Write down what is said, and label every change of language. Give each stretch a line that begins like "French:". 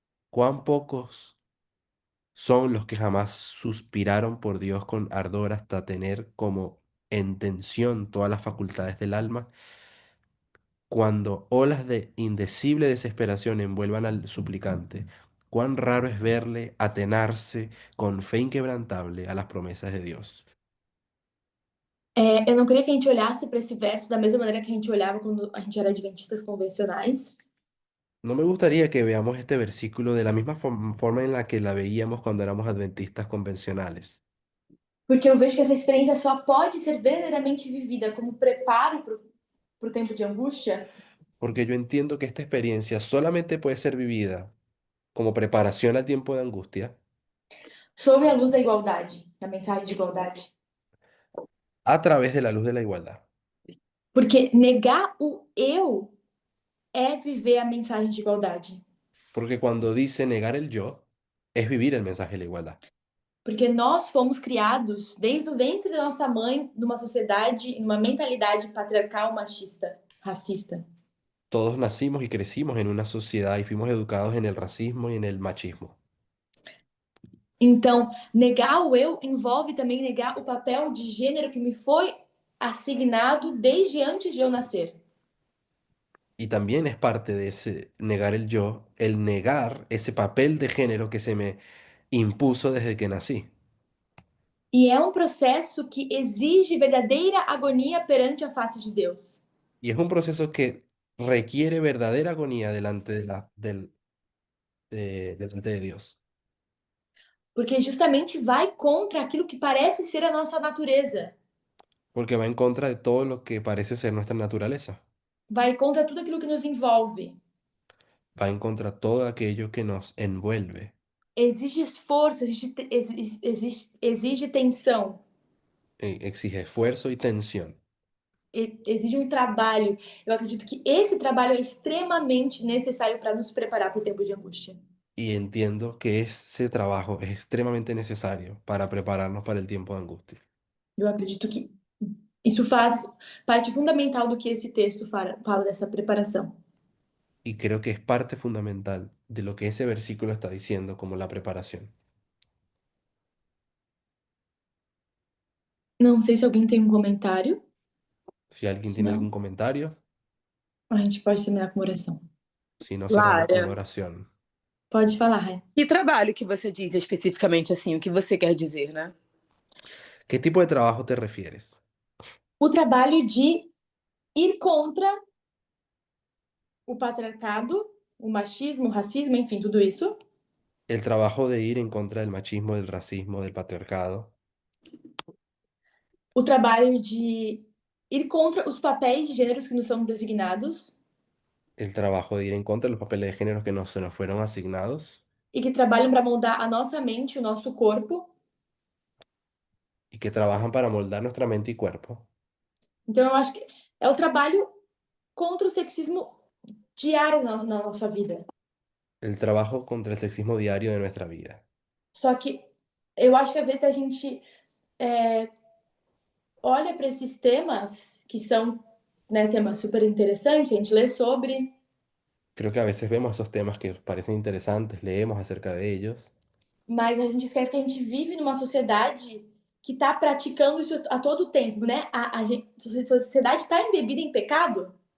Spanish: ¿Cuán pocos son los que jamás suspiraron por Dios con ardor hasta tener como en tensión todas las facultades del alma? Cuando olas de indecible desesperación envuelvan al suplicante, cuán raro es verle atenarse con fe inquebrantable a las promesas de Dios.
Portuguese: Eu não queria que a gente olhasse para esse verso da mesma maneira que a gente olhava quando a gente era adventistas convencionais,
Spanish: No me gustaría que veamos este versículo de la misma forma en la que la veíamos cuando éramos adventistas convencionales,
Portuguese: porque eu vejo que essa experiência só pode ser verdadeiramente vivida como preparo para o tempo de angústia
Spanish: porque yo entiendo que esta experiencia solamente puede ser vivida como preparación al tiempo de angustia
Portuguese: sob a luz da igualdade, da mensagem de igualdade.
Spanish: a través de la luz de la igualdad.
Portuguese: Porque negar o eu é viver a mensagem de igualdade.
Spanish: Porque cuando dice negar el yo, es vivir el mensaje de la igualdad.
Portuguese: Porque nós fomos criados desde o ventre da nossa mãe numa sociedade, numa mentalidade patriarcal, machista, racista.
Spanish: Todos nacimos y crecimos en una sociedad y fuimos educados en el racismo y en el machismo.
Portuguese: Então, negar o eu envolve também negar o papel de gênero que me foi assignado desde antes de eu nascer.
Spanish: Y también es parte de ese negar el yo, el negar ese papel de género que se me impuso desde que nací.
Portuguese: E é um processo que exige verdadeira agonia perante a face de Deus.
Spanish: Y es un proceso que requiere verdadera agonía delante delante de Dios.
Portuguese: Porque justamente vai contra aquilo que parece ser a nossa natureza.
Spanish: Porque va en contra de todo lo que parece ser nuestra naturaleza.
Portuguese: Vai contra tudo aquilo que nos envolve.
Spanish: Va en contra de todo aquello que nos envuelve.
Portuguese: Exige esforço, exige tensão,
Spanish: Exige esfuerzo y tensión.
Portuguese: exige um trabalho. Eu acredito que esse trabalho é extremamente necessário para nos preparar para o tempo de angústia.
Spanish: Y entiendo que ese trabajo es extremadamente necesario para prepararnos para el tiempo de angustia.
Portuguese: Eu acredito que isso faz parte fundamental do que esse texto fala dessa preparação.
Spanish: Y creo que es parte fundamental de lo que ese versículo está diciendo como la preparación.
Portuguese: Não sei se alguém tem um comentário.
Spanish: Si alguien
Portuguese: Se
Spanish: tiene
Portuguese: não,
Spanish: algún comentario,
Portuguese: a gente pode terminar com uma oração.
Spanish: si no, cerramos con una Lara, oración.
Portuguese: Pode falar, Rai. que trabalho que você diz especificamente assim? O que você quer dizer, né?
Spanish: ¿Qué tipo de trabajo te refieres?
Portuguese: O trabalho de ir contra o patriarcado, o machismo, o racismo, enfim, tudo isso.
Spanish: El trabajo de ir en contra del machismo, del racismo, del patriarcado.
Portuguese: O trabalho de ir contra os papéis de gêneros que nos são designados
Spanish: El trabajo de ir en contra de los papeles de género que no se nos fueron asignados
Portuguese: e que trabalham para moldar a nossa mente, o nosso corpo.
Spanish: y que trabajan para moldar nuestra mente y cuerpo.
Portuguese: Então, eu acho que é o trabalho contra o sexismo diário na nossa vida.
Spanish: El trabajo contra el sexismo diario de nuestra vida.
Portuguese: Só que eu acho que às vezes a gente olha para esses temas, que são, né, temas super interessantes, a gente lê sobre,
Spanish: Creo que a veces vemos esos temas que parecen interesantes, leemos acerca de ellos,
Portuguese: mas a gente esquece que a gente vive numa sociedade que está praticando isso a todo tempo, né? A sociedade está embebida em pecado